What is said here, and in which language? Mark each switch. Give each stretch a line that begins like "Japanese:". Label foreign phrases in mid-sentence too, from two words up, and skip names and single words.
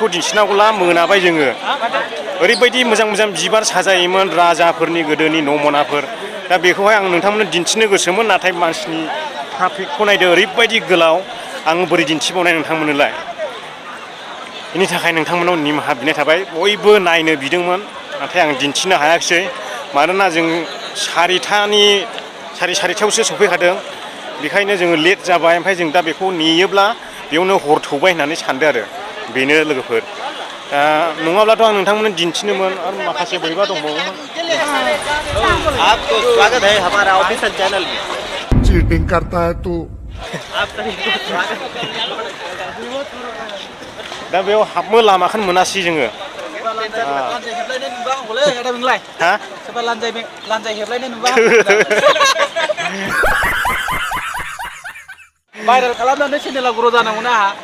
Bodo: दिन्थिनांगौला मोनाबाय जोङो ओरैबायदि मोजां मोजां बिबार साजायोमोन राजाफोरनि गोदोनि नमनाफोर दा बेखौहाय आं नोंथांमोननो दिन्थिनो गोसोमोन नाथाय मानसिनि ट्राफिकखौ नायदो ओरैबायदि गोलाव आं बोरै दिन्थिबावनाय नोंथांमोननोलाय बेनि थाखाय नोंथांमोनाव निमाहा बिनाय थाबाय बयबो नायनो बिदोंमोन नाथाय आं दिन्थिनो हायाखिसै मानोना जों सारिथायावसो सफैखादों बेखायनो जोङो लेट जाबाय ओमफ्राय जों दा बेखौ नेयोब्ला बेयावनो हर थौबाय होननानै सानदों आरो बेनो लोगोफोर नङाब्लाथ' आं नोंथांमोननो दिन्थिनोमोन आरो माखासे बोरैबा दंबावोमोन
Hindi: आपको स्वागत है हमारा
English: official channel
Hindi: में चीटिंग करता है तू
Bodo: दा बेयाव हाबनो लामाखौनो मोनासै जोङो हा भाइरेल खालामनानै चेनेलाव ग्र' जानांगौ ना आहा